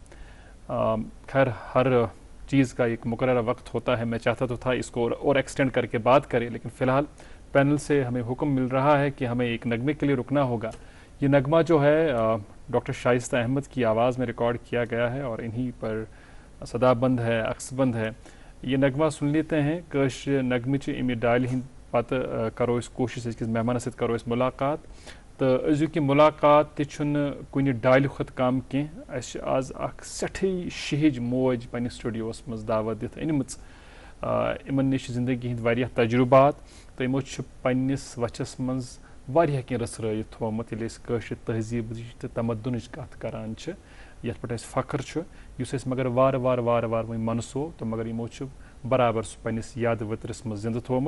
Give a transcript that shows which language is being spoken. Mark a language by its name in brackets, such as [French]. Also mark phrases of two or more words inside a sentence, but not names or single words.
[Urdu] خیر ہر چیز کا ایک مقررہ وقت ہوتا ہے، میں چاہتا تو تھا اس کو اور ایکسٹینڈ کر کے بات کریں، لیکن فی الحال پینل سے ہمیں حکم مل رہا ہے کہ ہمیں ایک نغمے کے لیے رکنا ہوگا۔ یہ نغمہ جو ہے ڈاکٹر شائستہ احمد کی آواز میں ریکارڈ کیا گیا ہے اور انہی پر صدا بند ہے، عکس بند ہے۔ یہ نغمہ سن لیتے ہیں، [Kashmiri] کش نغمچ امی ڈالہِ ہند پتہ کرو اس کوشش أکِس مہمان ست کرو اس ملاقات، تو أزیُک ملاقات تہِ چھُنہٕ کُنہِ ڈالہِ کھۄتہٕ کم کینٛہہ۔ اَسہِ چھِ آز اکھ سٮ۪ٹھٕے شِہِج موج پننِس سٹوڈیوس منٛز دعوت دِتھ أنمٕژ۔ یِمن نِش چھِ زندگی ہٕنٛدۍ واریاہ تجربات تہٕ یِمو چھُ پننِس وچھس منٛز واریاہ کینٛہہ رٔژھرٲیِتھ تھوٚومُت ییٚلہِ أسۍ کٲشِر تہذیٖبٕچ تہٕ تمدنٕچ کتھ کران چھِ، یتھ پٮ۪ٹھ اَسہِ فخر چھُ، یُس أسۍ مگر وارٕ وارٕ وۄنۍ منسو تہٕ مگر یِمو چھُ برابر سُہ پننِس یادٕ ؤترِس منٛز زندٕ تھوٚومُت۔